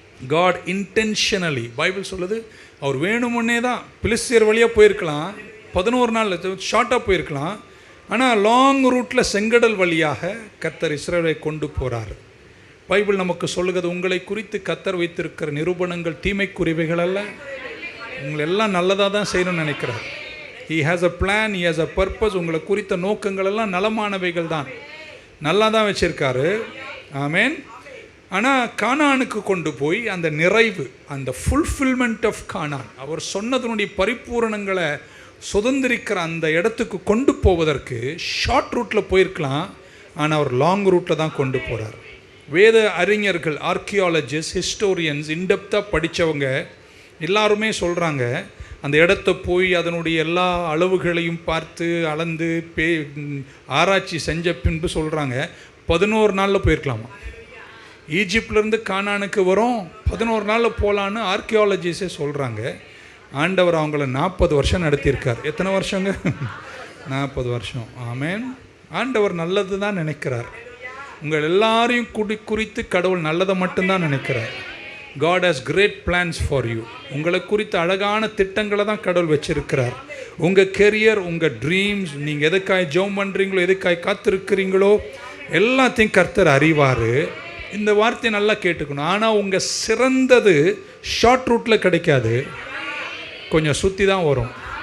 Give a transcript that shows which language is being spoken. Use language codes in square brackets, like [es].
[en] God intentionally, [ta] Bible சொல்லுது, அவர் வேணுமுன்னே தான் பிலிஸ்தியர் வழியாக போயிருக்கலாம், 11 நாள் ஷார்ட்டாக போயிருக்கலாம். ஆனால் லாங் ரூட்டில் செங்கடல் வழியாக கர்த்தர் இஸ்ரவேலை கொண்டு போகிறார். பைபிள் நமக்கு சொல்லுகிறது, உங்களை குறித்து கர்த்தர் வைத்திருக்கிற நிரூபணங்கள் தீமைக்குரியவைகள் அல்ல, உங்களை எல்லாம் நல்லதாக தான் செய்யணும்னு நினைக்கிறார். [en] He has a plan, he has a purpose. [ta] உங்களை குறித்த நோக்கங்கள் எல்லாம் நலமானவைகள் தான், நல்லா தான் வச்சுருக்காரு. ஆமேன். ஆனால் கானானுக்கு கொண்டு போய் அந்த நிறைவு, அந்த [en] fulfilment of Canaan, [ta] அவர் சொன்னதனுடைய பரிபூரணங்களை சுதந்திரிக்கிற அந்த இடத்துக்கு கொண்டு போவதற்கு ஷார்ட் ரூட்டில் போயிருக்கலாம். ஆனால் அவர் லாங் ரூட்டில் தான் கொண்டு போகிறார். வேத அறிஞர்கள், ஆர்கியாலஜிஸ்ட், ஹிஸ்டோரியன்ஸ், இன்டெப்த்தாக படித்தவங்க எல்லாருமே சொல்கிறாங்க, அந்த இடத்த போய் அதனுடைய எல்லா அளவுகளையும் பார்த்து அளந்து ஆராய்ச்சி செஞ்ச பின்பு சொல்கிறாங்க 11 நாளில் போயிருக்கலாமா. ஈஜிப்ட்லேருந்து கானானுக்கு வரும் 11 நாளில் போகலான்னு ஆர்கியாலஜிஸே சொல்கிறாங்க. ஆண்டவர் அவங்கள 40 வருஷம் நடத்தியிருக்கார். எத்தனை வருஷங்க? 40 வருஷம். ஆமேன். ஆண்டவர் நல்லது தான் நினைக்கிறார். உங்கள் எல்லாரையும் குறித்து கடவுள் நல்லதை மட்டும்தான் நினைக்கிறார். [en] God has great plans for you. [ta] உங்களை குறித்த அழகான திட்டங்களை தான் கடவுள் வச்சிருக்கிறார். உங்கள் கெரியர், உங்கள் ட்ரீம்ஸ், நீங்கள் எதுக்காய் ஜெபம் பண்ணுறீங்களோ, எதுக்காய் காத்திருக்கிறீங்களோ, எல்லாத்தையும் கர்த்தர் அறிவார். இந்த வார்த்தையை நல்லா கேட்டுக்கணும். ஆனால் உங்கள் சிறந்தது ஷார்ட் ரூட்டில் கிடைக்காது, கொஞ்சம் சுற்றி தான் வரும்.